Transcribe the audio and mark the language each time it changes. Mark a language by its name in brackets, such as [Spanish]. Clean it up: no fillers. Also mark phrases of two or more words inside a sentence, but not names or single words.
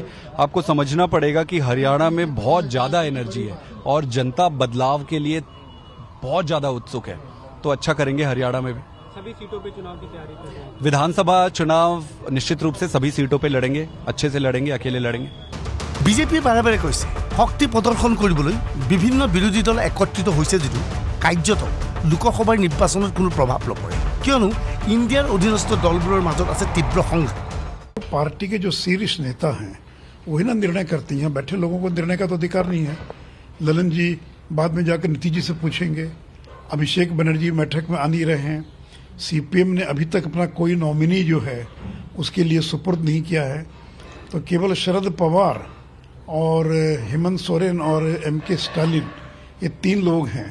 [Hindi] आपको समझना पड़ेगा कि हरियाणा में बहुत ज्यादा एनर्जी है और जनता बदलाव के लिए बहुत ज्यादा उत्सुक है, तो अच्छा करेंगे हरियाणा में भी। सभी सीटों पे चुनाव की तैयारी कर रहे हैं। विधानसभा चुनाव निश्चित रूप से सभी सीटों पे लड़ेंगे, अच्छे से लड़ेंगे, अकेले लड़ेंगे। [Assamese] বিজেপিয়ে বাৰে বাৰে কৈছে শক্তি প্ৰদৰ্শন কৰিবলৈ বিভিন্ন বিৰোধী দল একত্ৰিত হৈছে যদিও কাৰ্যত লোকসভাৰ নিৰ্বাচনত কোনো প্ৰভাৱ নপৰে, কিয়নো ইণ্ডিয়াৰ অধীনস্থ দলবোৰৰ মাজত আছে তীব্ৰ সংঘাত। [Hindi] पार्टी के जो शीर्ष नेता हैं वही ना निर्णय करती हैं, बैठे लोगों को निर्णय का तो अधिकार नहीं है। ललन जी बाद में जाकर नीतीश जी से पूछेंगे, अभिषेक बनर्जी बैठक में आ नहीं रहे हैं, CPM ने अभी तक अपना कोई नॉमिनी जो है उसके लिए सुपुर्द नहीं किया है, तो केवल शरद पवार और हेमंत सोरेन और MK स्टालिन ये 3 लोग हैं।